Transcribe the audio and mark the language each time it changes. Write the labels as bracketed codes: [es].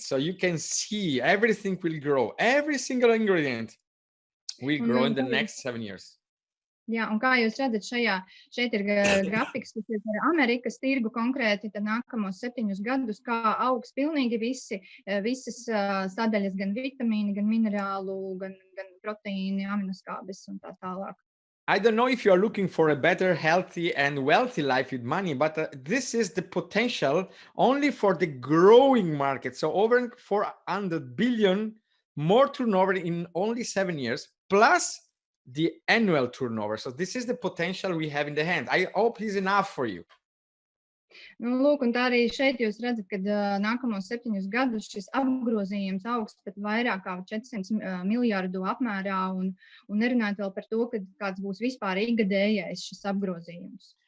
[en] So you can see everything will grow. Every single ingredient will grow in the next 7 years. [lv] Jā, un kā jūs redzat, šeit ir grafiks, kas ir par Amerikas tirgu konkrēti, tad nākamos 7 gadus, kā augs pilnīgi visas sadaļas, gan vitamīni, gan minerālu, gan proteīni, aminoskābes un tā tālāk. [en] I don't know if you are looking for a better, healthy, and wealthy life with money, but this is the potential only for the growing market. So over 400 billion more turnover in only 7 years, plus the annual turnover. So this is the potential we have in the hand. I hope this is enough for you. [lv] Nu, lūk, un tā arī šeit jūs redzat, ka nākamos 7 gadus šis apgrozījums augs pat vairāk kā 400 miljardu apmērā, un nerunājot vēl par to, ka kāds būs vispār ikgadējais šis apgrozījums.